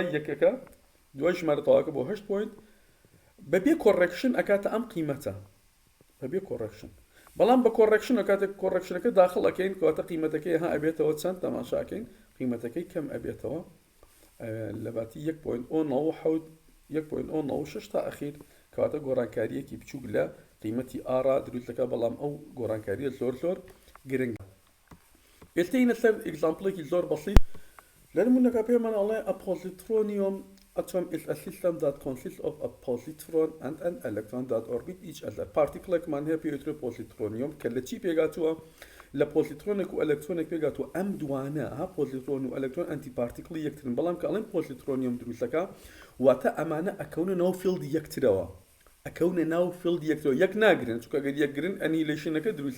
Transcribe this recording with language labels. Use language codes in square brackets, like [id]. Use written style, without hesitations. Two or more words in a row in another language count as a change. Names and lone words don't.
[ckb] یەکەکە دوای ژمارەتەواکە بۆ 8 پوینت بەبێ کۆڕێکشن ئەکاتە ئەم قیمەتە بەبێ کۆڕێکشن بەڵام بە کۆڕێکشن ئەکاتە کۆڕێکشنەکە داخڵ ئەەکەین کاتە قیمەتەکەی ها ئەبێتەوە چەند تەماشاکەین قیمەتەکەی کەم ئەبێتەوە لەباتی 1.06 تا ئەخیر کەواتە گۆڕانکاریەکی بچووک لە قیمەتی ئارا دروستەکە بەڵام ئەو گۆڕانکاریە زۆر گرنگە. ئێستینە سەر ئێگزامپڵێکی زۆر بەسیط لە نمونەکە پێمان ئەڵێ [en] a positronium atom is a system that consists of a positron and an electron that orbit each other. [ckb] پارتیکڵێکمان هەیە پێوترێ پۆزیترۆنیۆم کە لە چی پێگاتووە لە پۆزیترۆنێک و ئەلکترۆنێک پێگاتووە ئەم دوانە پۆزیترۆن و ئەلکترۆن [en] anti particle [ckb] یەکترن بەڵام کە ئەڵێن پۆزیترۆنیۆم دروستەکە واتە ئەمانە ئەکەونە ناو فیلدی یەکترەوە ئەکەونە ناو فیلدی یەکترەوە یەک ناگرن چونکە ئەگەر یەکگرن ئەنیلیشنەکە دروستە